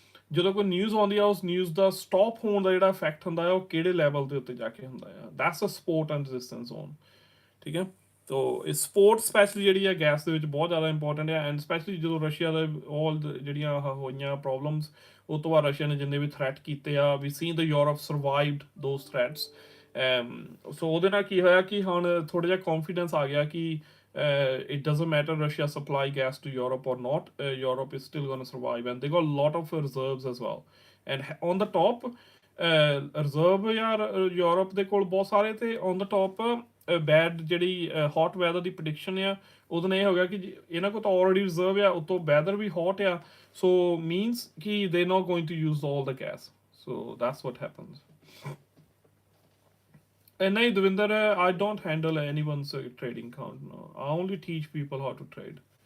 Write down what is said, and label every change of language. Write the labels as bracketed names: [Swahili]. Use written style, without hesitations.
[Punjabi] ਜਦੋਂ ਕੋਈ ਨਿਊਜ਼ ਆਉਂਦੀ ਆ ਉਸ ਨਿਊਜ਼ ਦਾ ਸਟਾਪ ਹੋਣ ਦਾ ਜਿਹੜਾ ਇਫੈਕਟ ਹੁੰਦਾ ਹੈ ਉਹ ਕਿਹੜੇ ਲੈਵਲ ਦੇ ਉੱਤੇ ਜਾ ਕੇ ਹੁੰਦਾ ਆ, [English] That's a support and resistance zone. [Punjabi] ਠੀਕ ਹੈ, ਤੋ ਇਹ ਸਪੋਰਟ ਸਪੈਸ਼ਲੀ ਜਿਹੜੀ ਹੈ ਗੈਸ ਦੇ ਵਿੱਚ ਬਹੁਤ ਜ਼ਿਆਦਾ ਇੰਪੋਰਟੈਂਟ ਹੈ, ਐਂਡ ਸਪੈਸ਼ਲੀ ਜਦੋਂ ਰਸ਼ੀਆ ਦਾ ਆਲ ਜਿਹੜੀਆਂ ਹੋਈਆਂ ਪ੍ਰੋਬਲਮਸ, ਉਹ ਤੋਂ ਬਾਅਦ ਰਸ਼ੀਆ ਨੇ ਜਿੰਨੇ ਵੀ ਥ੍ਰੈਟ ਕੀਤੇ ਆ, [English] We seen the Europe survived those threats. [Punjabi] ਸੋ ਉਹਦੇ ਨਾਲ ਕੀ ਹੋਇਆ ਕਿ ਹੁਣ ਥੋੜਾ ਜਿਹਾ ਕੌਨਫੀਡੈਂਸ ਆ ਗਿਆ ਕਿ [English] it doesn't matter Russia supply gas to Europe or not, Europe is still going to survive, and they got a lot of reserves as well. And on the top, [Punjabi] reserve ਯਾਰ Europe ਦੇ ਕੋਲ ਬਹੁਤ ਸਾਰੇ, ਤੇ on ਦਾ top bed ਜਿਹੜੀ hot weather ਦੀ prediction ਆ, ਉਹਦੇ ਨਾਲ ਇਹ ਹੋ ਗਿਆ ਕਿ ਇਹਨਾਂ ਕੋਲ ਤਾਂ ਆਲਰੇਡੀ ਰਿਜ਼ਰਵ ਆ, ਉਤੋਂ ਵੈਦਰ ਵੀ ਹੌਟ ਆ, ਸੋ ਮੀਨਸ ਕਿ [English] They not going to use all the gas, so that's what happens. And nahi, Devinder, I don't handle anyone's trading account. No, I only teach people how to trade.